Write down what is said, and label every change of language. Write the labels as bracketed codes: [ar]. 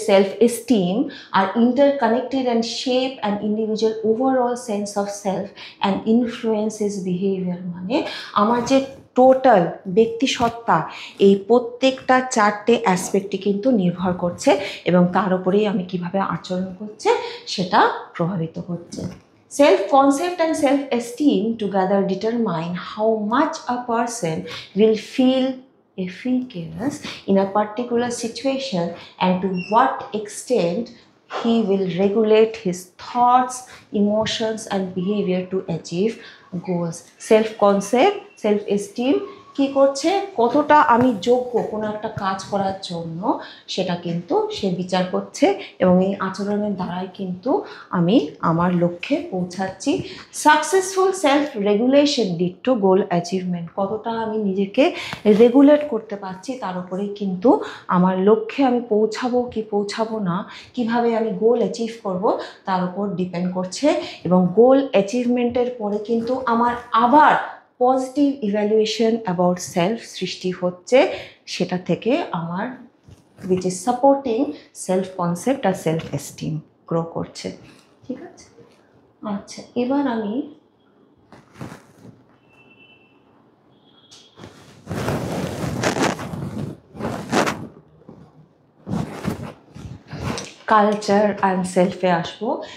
[en] Self-esteem are interconnected and shape an individual overall sense of self and influence his behavior, [bn] মানে আমার যে total ব্যক্তিসত্তা, এই প্রত্যেকটা চারটে অ্যাসপেক্টে কিন্তু নির্ভর করছে এবং তার উপরেই আমি কিভাবে আচরণ করছে সেটা প্রভাবিত হচ্ছে। [en] Self concept and self esteem together determine how much a person will feel efficacious in a particular situation and to what extent he will regulate his thoughts, emotions and behavior to achieve goals. [bn] Self concept, self esteem কি করছে, কতটা আমি যোগ্য কোনো একটা কাজ করার জন্য সেটা কিন্তু সে বিচার করছে এবং এই আচরণের দ্বারাই কিন্তু আমি আমার লক্ষ্যে পৌঁছাচ্ছি। [en] successful self regulation lead to goal achievement, [bn] কতটা আমি নিজেকে রেগুলেট করতে পারছি তার উপরেই কিন্তু আমার লক্ষ্যে আমি পৌঁছাবো কি পৌঁছাবো না, কিভাবে আমি গোল অ্যাচিভ করব তার উপর ডিপেন্ড করছে। এবং গোল অ্যাচিভমেন্টের পরে কিন্তু আমার আবার পজিটিভ ইভ্যালুয়েশন অ্যাবাউট সেলফ সৃষ্টি হচ্ছে, সেটা থেকে আমার [en] which is supporting self concept [bn] আর [en] self esteem grow করছে। [bn] ঠিক আছে, আচ্ছা এবার আমি কালচার অ্যান্ড সেলফে আসবো।